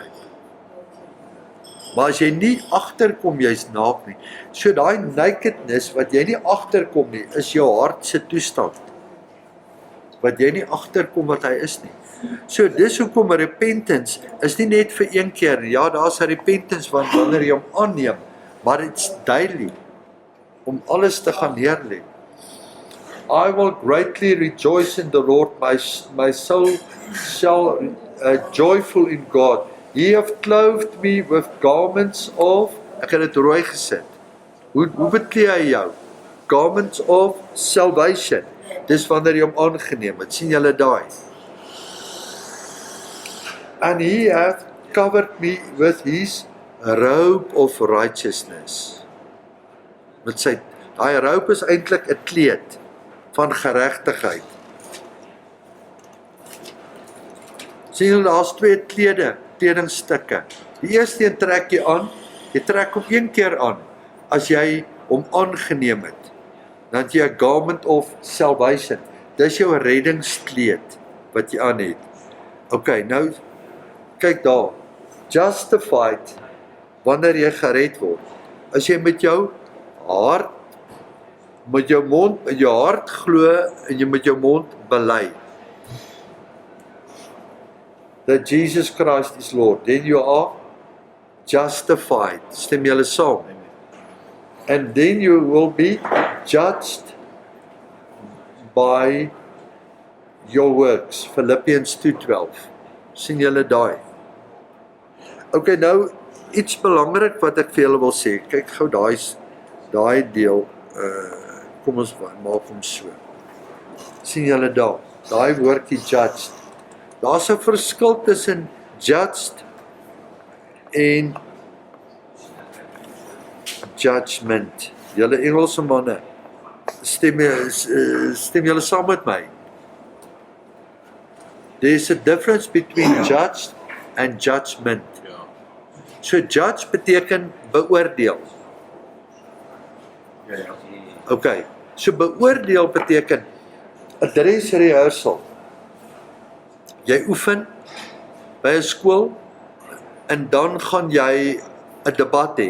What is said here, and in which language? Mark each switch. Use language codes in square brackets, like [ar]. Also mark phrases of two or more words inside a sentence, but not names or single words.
[af] Maar as jy nie agterkom jy's naak nie, so daai nakedness wat jy nie agterkom nie, is jou hart se toestand. Wat jy nie agterkom wat hy is nie. So dis hoekom repentance is nie net vir een keer nie. Ja, daar's 'n repentance wanneer jy hom aanneem, maar dit's daily om alles te gaan neerlê. [en] I will greatly rejoice in the Lord, my soul shall joyful in God. He have clothed me with garments of, [af] ek het dit rooi gesit. Hoe beklee hy jou? [en] Garments of salvation. [af] Dis wanneer jy hom aangeneem het. Sien julle daai? [en] And he hath covered me with his robe of righteousness. [af] Met sy, daai robe is eintlik 'n kleed van geregtigheid. Sien julle, daar's twee kledingstukke. Die eerste een trek jy aan, jy trek hom een keer aan, as jy hom aangeneem het, dan het jy 'n [en] garment of salvation, [af] dis jou reddingskleed, wat jy aan het. Ok, nou, kyk daar, justified, wanneer jy gered word, as jy met jou hart, met jou mond, met jou hart glo, en jy met jou mond bely, [en] that Jesus Christ is Lord, then you are justified. [af] Stem julle saam? [en] And then you will be judged by your works. Philippians 2:12. [af] Sien julle daai? Ok, nou, iets belangrik wat ek vir julle wil sê. Kyk gou daai deel, kom ons maak hom so. Sien julle daar? Daai woordjie judged. Daar's 'n verskil tussen judged en judgment. Julle Engelse manne, stem julle saam met my? [en] There's a difference between judged and judgment. [af] So judge beteken beoordeel. Ja. Okay, so beoordeel beteken 'n [en] dress rehearsal. [af] Jy oefen by 'n skool en dan gaan jy 'n debat hê.